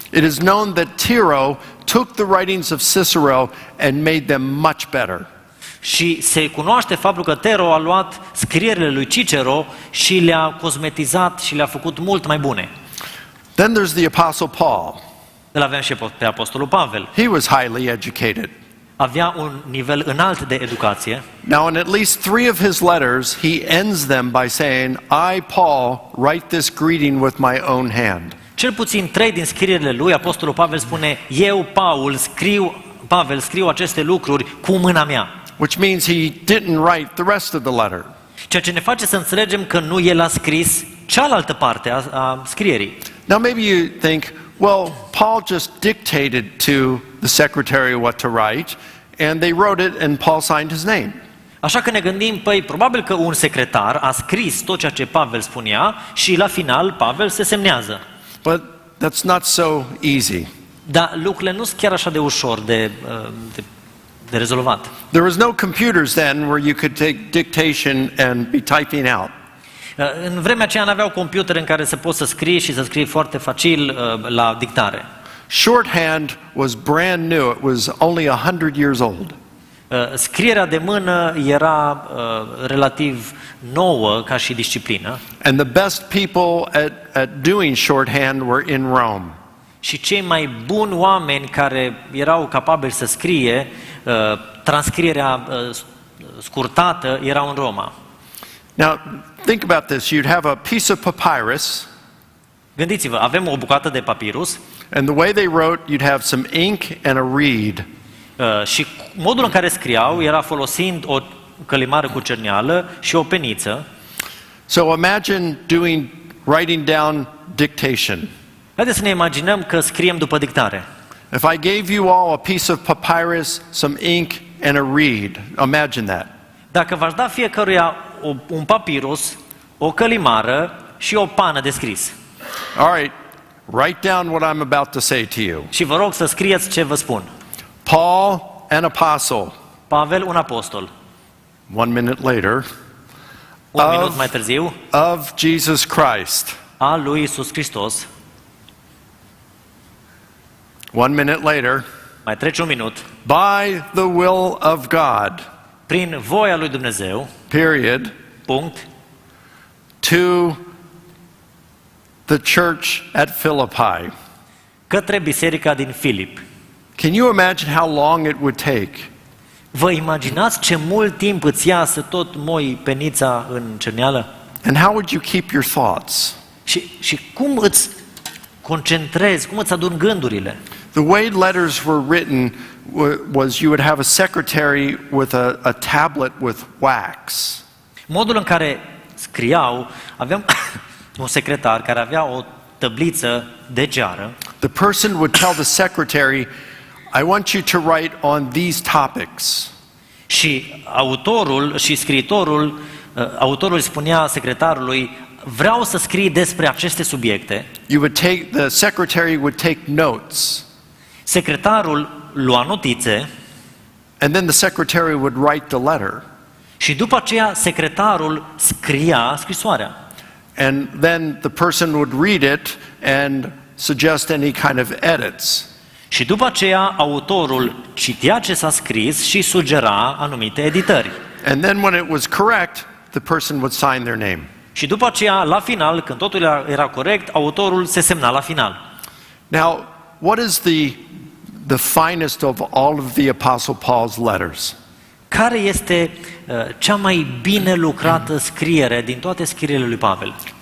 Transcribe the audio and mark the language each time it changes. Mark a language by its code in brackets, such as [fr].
[en] It is known that Tiro took the writings of Cicero and made them much better. [ro] Și se cunoaște faptul că Tero a luat scrierile lui Cicero și le-a cosmetizat și le-a făcut mult mai bune. [en] Then there's the Apostle Paul. [ro] Îl avem și pe Apostolul Pavel. [en] He was highly educated. [ro] Avea un nivel înalt de educație. [en] Now, in at least 3 of his letters, he ends them by saying, I, Paul, write this greeting with my own hand. [ro] Cel puțin 3 din scrierile lui, Apostolul Pavel spune, eu, Pavel, scriu aceste lucruri cu mâna mea. [en] Which means he didn't write the rest of the letter. [ro] Ceea ce ne face să înțelegem că nu el a scris cealaltă parte a scrierii. [en] Now, maybe you think, well, Paul just dictated to the secretary what to write, and they wrote it, and Paul signed his name. [ro] Așa că ne gândim, păi, probabil că un secretar a scris tot ceea ce Pavel spunea și la final Pavel se semnează. [en] But that's not so easy. [ro] Dar lucrurile nu sunt chiar așa de ușor de rezolvat. [en] There was no computers then where you could take dictation and be typing out. [ro] În vremea aceea n-aveau computere în care să poți să scrii și să scrii foarte facil la dictare. [en] Shorthand was brand new. It was only 100 years old. [ro] Scrierea de mână era relativ nouă ca și disciplină. [en] And the best people at doing shorthand were in Rome. [ro] Și cei mai buni oameni care erau capabili să scrie transcrierea scurtată erau în Roma. [en] Now, think about this. You'd have a piece of papyrus. [ro] Gândiți-vă, avem o bucată de papirus [en] And the way they wrote, you'd have some ink and a reed. [ro] Și modul în care scriau era folosind o călimară cu cerneală și o peniță. [en] So imagine writing down dictation. [ro] Haideți să ne imaginăm că scriem după dictare. [en] If I gave you all a piece of papyrus, some ink, and a reed, imagine that. [ro] Dacă v-aș da fiecăruia un papirus, o călimară și o pană de scris. [en] All right, write down what I'm about to say to you. [ro] Și vă rog să scrieți ce vă spun. [en] Paul, an apostle. [ro] Pavel, un apostol. [en] 1 minute later. [ro] Un minut mai târziu. [en] Of Jesus Christ. [ro] A lui Iisus Hristos. [en] 1 minute later. [ro] Mai trece un minut. [en] By the will of God. [ro] Prin voia lui Dumnezeu. [en] Period. [ro] Punct. [en] To the church at Philippi. [ro] Către biserica din Filip. [en] Can you imagine how long it would take? [ro] Vă imaginați ce mult timp îți ia să tot moi penița în cerneală? [en] And how would you keep your thoughts? [ro] Și cum îți concentrezi, cum îți aduni gândurile? [en] The way letters were written was you would have a secretary with a tablet with wax. [ro] Modul în care scriau, aveam un secretar care avea o tabliță de geară. [en] The person would tell the secretary, I want you to write on these topics. [ro] Și autorul și scriitorul, autorul spunea secretarului, vreau să scrii despre aceste subiecte. [en] The secretary would take notes. [ro] Secretarul lua notițe. [en] And then the secretary would write the letter. [ro] Și după aceea secretarul scria scrisoarea. [en] And then the person would read it and suggest any kind of edits. [ro] Și după aceea autorul citea ce s-a scris și sugera anumite editări. [en] And then when it was correct, the person would sign their name. [ro] Și după aceea, la final, când totul era corect, autorul se semna la final. [en] Now, what is the finest of all of the Apostle Paul's letters? [ro] Care este cea mai bine lucrată scriere din toate scrierile lui Pavel?